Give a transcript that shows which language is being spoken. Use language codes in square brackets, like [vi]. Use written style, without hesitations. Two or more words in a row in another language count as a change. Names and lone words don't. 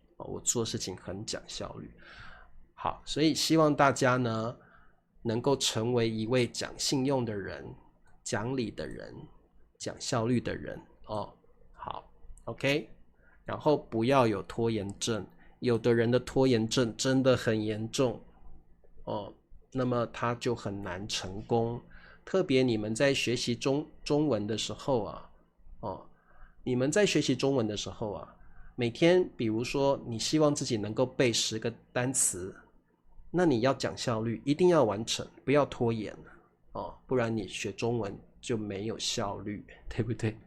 [zh] 好，所以希望大家呢能夠成為一位講信用的人、講理的人、講效率的人好 OK， 然後不要有拖延症，有的人的拖延症真的很嚴重那麼他就很難成功。特別你們在學習中文的時候每天比如說你希望自己能夠背10個單詞，那你要講效率，一定要完成，不要拖延不然你學中文就沒有效率，對不对？